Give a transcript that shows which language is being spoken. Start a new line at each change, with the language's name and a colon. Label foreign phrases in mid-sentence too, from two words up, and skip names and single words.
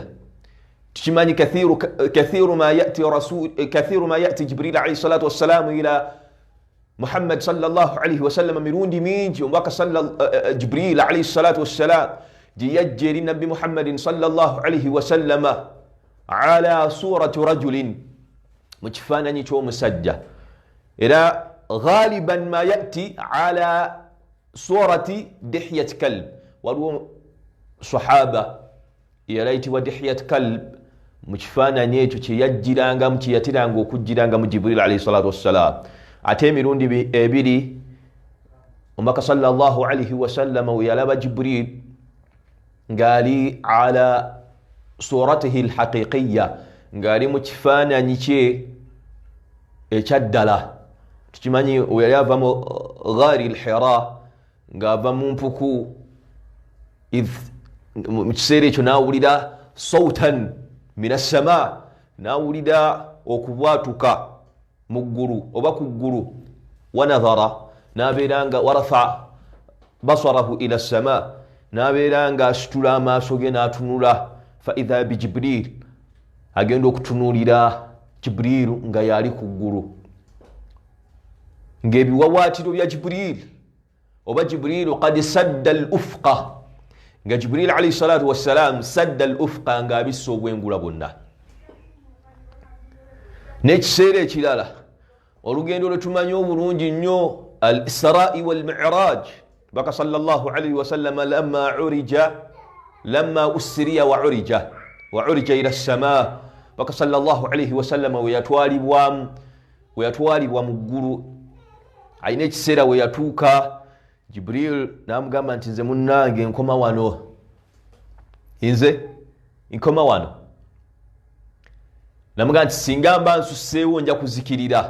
Arabic: Tukimanyi كثيرا ما يأتي جبريل عليه الصلاة والسلام إلى محمد صلى الله عليه وسلم,
Ganda: mirundi mingi omubaka Jibril
Arabic: عليه الصلاة والسلام
Ganda: gye yajja eri nabbi
Arabic: محمد صلى الله عليه وسلم على صورة رجل,
Ganda: mu kifaananyi ky'omusajja. Era
Arabic: غالبا ما يأتي على صورة دحية الكلبي,
Ganda: waliwo sahaba yalaitibwa dihyat kalb, mu kifaananyi ekyo kye yajjirangamu, kye yatiranga okujjirangamu Jibril
Arabic: عليه الصلاة والسلام.
Ganda: Ate emirundi ebiri omubaka
Arabic: صلى الله عليه وسلم
Ganda: we yalaba Jibril ng'ali
Arabic: على صورته الحقيقية,
Ganda: ng'ali mu kifaananyi kye ekyaddala. Tukimanyi we yali ava mu
Arabic: غار حراء,
Ganda: ng'ava mu mpuku, mu kiseera ekyo n'awulira
Arabic: صوتا من as-sama,
Ganda: n'awulira okubwatuka mu ggulu oba ku ggulu, wanadhara, n'abeera nga warafa
Arabic: بصره إلى السماء,
Ganda: n'abeera nga asitula amaaso ge n'atunula,
Arabic: فإذا بجبريل,
Ganda: agenda okutunuulira Jibril nga yali ku ggulu, ng'ebiwawaatiro bya Jibril oba
Arabic: جبريل قد سد الأفق,
Ganda: nga Jibril
Arabic: عليه الصلاة والسلام سد الأفق,
Ganda: nga abissa obwengula bwonna. N'ekiseera ekirala olugendo lwe tumanyi obulungi nnyo,
Arabic: al-Isra'i wal-Mi'raj, baka صلى الله عليه وسلم لما أسري وعرج إلى السماء, baka صلى الله عليه وسلم
Ganda: we yatwalibwa mu ggulu. Ayina ekiseera we yatuuka, Jibril n'amugamba nti nze munnange nkoma wano, nze nkoma wano. Namugamba nti singa mba nsusseewo nja kuzikirira.